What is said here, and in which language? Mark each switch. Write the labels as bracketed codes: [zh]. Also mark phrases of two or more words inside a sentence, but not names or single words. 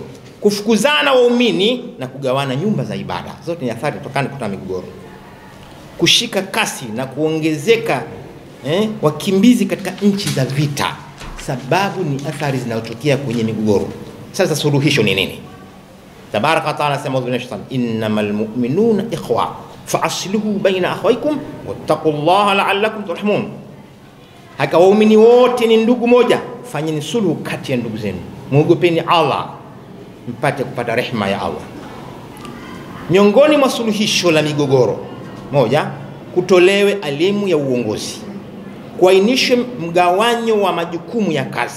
[sw] Kufukuzana waumini na kugawana nyumba za ibada, zote ni athari kutokana na migogoro. Kushika kasi na kuongezeka wakimbizi katika nchi za vita, sababu ni athari zinazotokea kwenye migogoro. Sasa suluhisho ni nini? [ar] تبارك وتعالى sema إنما المؤمنون إخوة فأصلحوا بين أخويكم واتقوا الله لعلكم ترحمون. [sw] Haka waumini wote ni ndugu moja, fanyeni sulhu kati ya ndugu zenu, muogopeni Allah mpate kupata rehema ya Allah. Miongoni mwa suluhisho la migogoro, moja, kutolewe elimu ya uongozi, kuainishwe mgawanyo wa majukumu ya kazi.